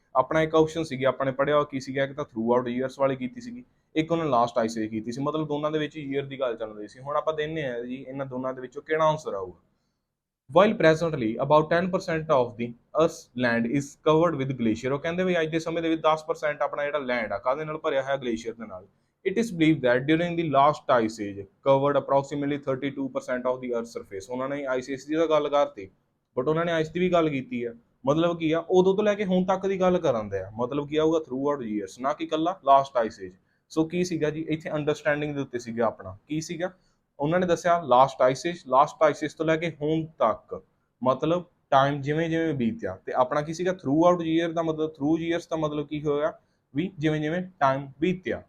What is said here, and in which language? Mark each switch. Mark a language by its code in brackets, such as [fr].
[pa] ਆਪਣਾ ਇੱਕ ਆਪਸ਼ਨ ਸੀਗੀ ਆਪਾਂ ਨੇ ਪੜਿਆ ਉਹ ਕੀ ਸੀਗਾ, ਇੱਕ ਤਾਂ ਥਰੂ ਆਊਟ ਈਅਰਸ ਵਾਲੀ ਕੀਤੀ ਸੀਗੀ, ਇੱਕ ਉਹਨੇ ਲਾਸਟ ਆਈਸੇਜ ਕੀਤੀ ਸੀ, ਮਤਲਬ ਦੋਨਾਂ ਦੇ ਵਿੱਚ ਈਅਰ ਦੀ ਗੱਲ ਚੱਲ ਰਹੀ ਸੀ। ਹੁਣ ਆਪਾਂ ਦੇਖਦੇ ਹਾਂ ਜੀ ਇਹਨਾਂ ਦੋਨਾਂ ਦੇ ਵਿੱਚੋਂ ਕਿਹੜਾ ਆਨਸਰ ਆਊਗਾ। [en] While presently about 10% of the Earth's land is covered with glacier। [pa] ਉਹ ਕਹਿੰਦੇ ਵੀ ਅੱਜ ਦੇ ਸਮੇਂ ਦੇ ਵਿੱਚ 10% ਆਪਣਾ ਜਿਹੜਾ ਲੈਂਡ ਆ ਕਾਹਦੇ ਨਾਲ ਭਰਿਆ ਹੋਇਆ ਗਲੇਸ਼ੀਅਰ ਦੇ ਨਾਲ। [en] It is believed that during the last ice age covered approximately 32% of the earth's surface। [pa] ਉਹਨਾਂ ਨੇ ice age ਦੀ ਤਾਂ ਗੱਲ ਕਰਤੀ, ਬਟ ਉਹਨਾਂ ਨੇ ਆਈਸ ਦੀ ਵੀ ਗੱਲ ਕੀਤੀ ਹੈ। ਮਤਲਬ ਕੀ ਆ, ਉਦੋਂ ਤੋਂ ਲੈ ਕੇ ਹੁਣ ਤੱਕ ਦੀ ਗੱਲ ਕਰਨ ਦੇ ਆ, ਮਤਲਬ ਕੀ ਆਊਗਾ ਥਰੂ ਆਊਟ ਈਅਰਸ, ਨਾ ਕਿ ਇਕੱਲਾ ਲਾਸਟ ਆਈਸ ਏਜ। ਸੋ ਕੀ ਸੀਗਾ ਜੀ ਇੱਥੇ ਅੰਡਰਸਟੈਂਡਿੰਗ ਦੇ ਉੱਤੇ ਸੀਗਾ ਆਪਣਾ, ਕੀ ਸੀਗਾ ਉਹਨਾਂ ਨੇ ਦੱਸਿਆ last ice age, last ice age ਤੋਂ ਲੈ ਕੇ ਹੁਣ ਤੱਕ, ਮਤਲਬ ਟਾਈਮ ਜਿਵੇਂ ਜਿਵੇਂ ਬੀਤਿਆ, ਤੇ ਆਪਣਾ ਕੀ ਸੀਗਾ ਥਰੂ ਆਊਟ ਈਅਰ ਦਾ ਮਤਲਬ, ਥਰੂ ਈਅਰਸ ਦਾ ਮਤਲਬ ਕੀ ਹੋਇਆ ਵੀ ਜਿਵੇਂ ਜਿਵੇਂ ਟਾਈਮ ਬੀਤਿਆ।